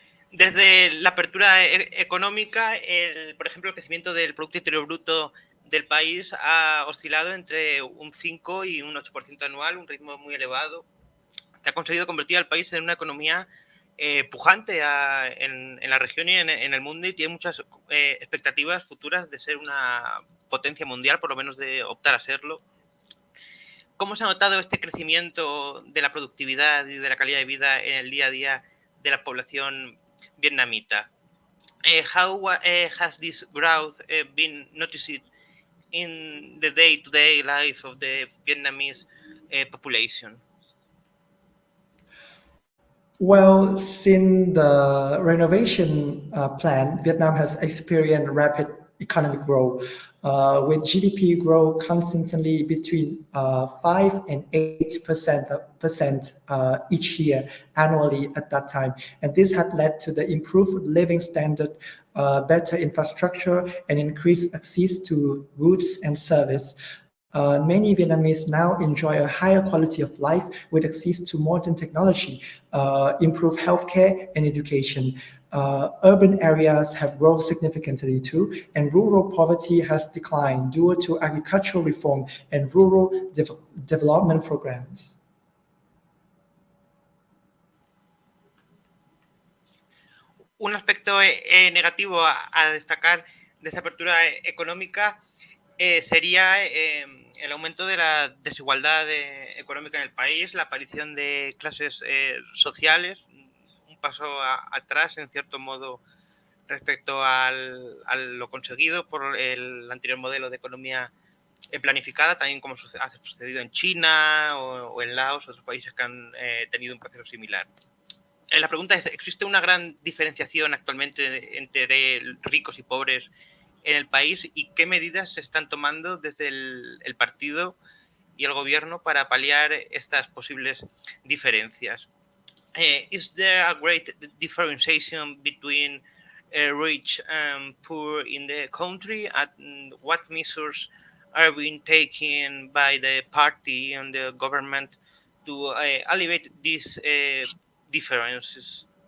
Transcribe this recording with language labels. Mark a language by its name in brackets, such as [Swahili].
[Spanish] Desde la apertura económica, por ejemplo, el crecimiento del Producto Interior Bruto del país ha oscilado entre un 5 y un 8% anual, un ritmo muy elevado, que ha conseguido convertir al país en una economía pujante en la región y en el mundo, y tiene muchas expectativas futuras de ser una potencia mundial, por lo menos de optar a serlo. ¿Cómo se ha notado este crecimiento de la productividad y de la calidad de vida en el día a día de la población vietnamita? [English] How has this growth been noticed in the day-to-day life of the Vietnamese population? Well, since the renovation plan, Vietnam has experienced rapid economic growth, with GDP growth constantly between 5 and 8% each year annually at that time. And this had led to the improved living standard, better infrastructure, and increased access to goods and service. Many Vietnamese now enjoy a higher quality of life with access to modern technology, improved healthcare and education. Urban areas have grown significantly too, and rural poverty has declined due to agricultural reform and rural development programs. [Spanish] Un aspecto negativo a destacar de esta apertura económica sería el aumento de la desigualdad económica en el país, la aparición de clases sociales, un paso atrás en cierto modo respecto a lo conseguido por el anterior modelo de economía planificada, también como ha sucedido en China o en Laos, otros países que han tenido un proceso similar. La pregunta es, ¿existe una gran diferenciación actualmente entre ricos y pobres en el país, y qué medidas se están tomando desde el partido y el gobierno para paliar estas posibles diferencias? [English] Is there a great differentiation between rich and poor in the country? And what measures are being taken by the party and the government to alleviate these differences?